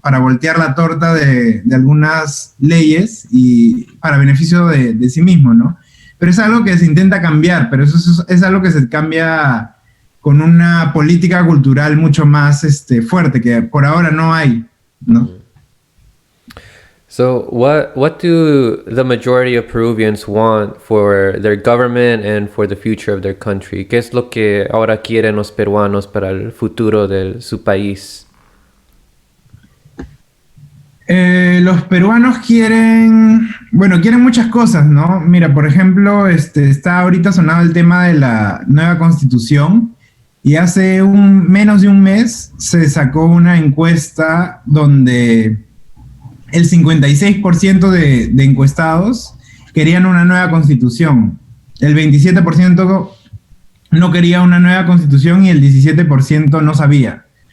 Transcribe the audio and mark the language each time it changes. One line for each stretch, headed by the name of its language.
Spanish: Para voltear la torta de algunas leyes y para beneficio de sí mismo, ¿no? Pero es algo que se intenta cambiar, pero eso es algo que se cambia con una política cultural mucho más fuerte, que por ahora no hay, ¿no?
English: So what do the majority of Peruvians want for their government and for the future of their country?
Spanish: ¿Qué es lo que ahora quieren los peruanos para el futuro de su país? Los peruanos quieren muchas cosas, ¿no? Mira, por ejemplo, está ahorita sonado el tema de la nueva constitución y hace menos de un mes se sacó una encuesta donde el 56% de encuestados querían una nueva constitución, el 27% no quería una nueva constitución y el 17% no sabía.